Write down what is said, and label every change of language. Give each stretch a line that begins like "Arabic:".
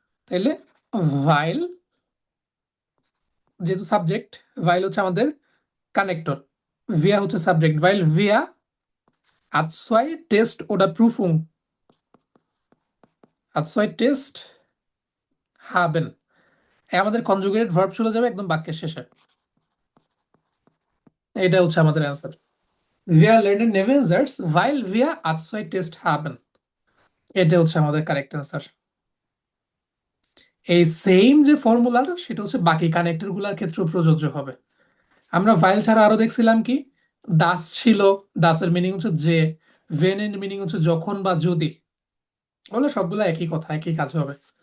Bangla: তাইলে ভাইল, যেহেতু সাবজেক্ট, ভাইল হচ্ছে আমাদের কানেক্টর, ভিয়া হচ্ছে সাবজেক্ট, ভাইল ভিয়া আজসয় টেস্ট ওটা প্রুফুং, আজসয় টেস্ট হাবেন, আমাদের কনজুগেটেড ভার্ব চলে যাবে একদম বাক্যের শেষে। এটা হচ্ছে আমাদের answer.
German: Wir lernen Nebensätze, weil wir Azoi-Test haben.
Bangla: এটা হচ্ছে আমাদের কারেক্ট অ্যান্সার। এই সেম যে ফর্মুলাটা সেটা হচ্ছে বাকি কানেক্টর গুলার ক্ষেত্রেও প্রযোজ্য হবে। আমরা ভাইল ছাড়া আরো দেখছিলাম কি, দাস ছিল, দাসের মিনিং হচ্ছে যে, ভেন এর মিনিং হচ্ছে যখন বা যদি, বলে সবগুলো একই কথা একই কাজ হবে।